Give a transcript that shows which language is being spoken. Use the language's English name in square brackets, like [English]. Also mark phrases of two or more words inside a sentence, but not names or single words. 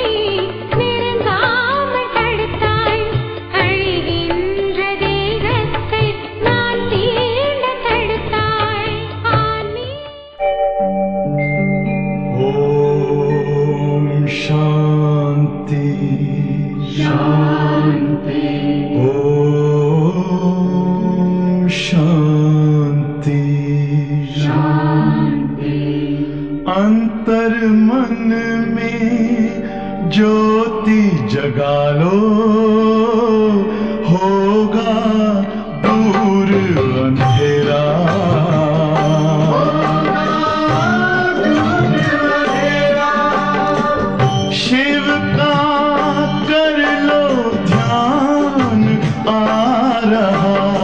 [Tamil] நெருங்காமல் தடுத்தாய் அழிகின்ற தேகத்தை நான் தீண்ட தடுத்தாய் ஆனி [Sanskrit] ॐ शान्ति शान्ति ॐ शान्ति [Hindi] शांति अंतर मन में ज्योति जगा लो होगा दूर अंधेरा शिव का कर लो ध्यान आ रहा